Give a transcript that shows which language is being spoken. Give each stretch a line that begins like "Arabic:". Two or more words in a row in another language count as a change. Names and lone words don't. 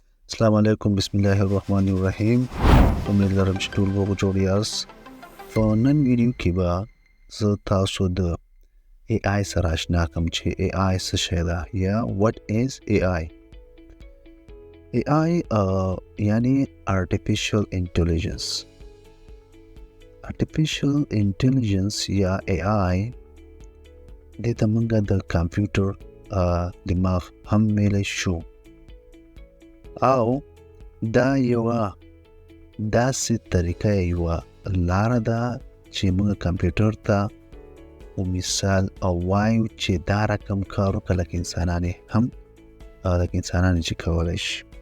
Arabic: السلام علیکم، بسم الله الرحمن الرحیم.
Pashto: امید لرم چې ټول به جوړ یاست. په نن ویډیو کې به زه تاسو د AI سره اشنا کوم چې AI څه شی ده یا
English: what is AI. AI یعنی artificial intelligence. artificial intelligence
Pashto: یا AI دې ته موږ د کمپیوټر دماغ هم ویلی شو، او دا یوه داسې طریقه یوه لاره ده چې موږ کمپیوټر ته مثال وایو چې دا رقم کار وکړه لکه انسانان چې کولی شي.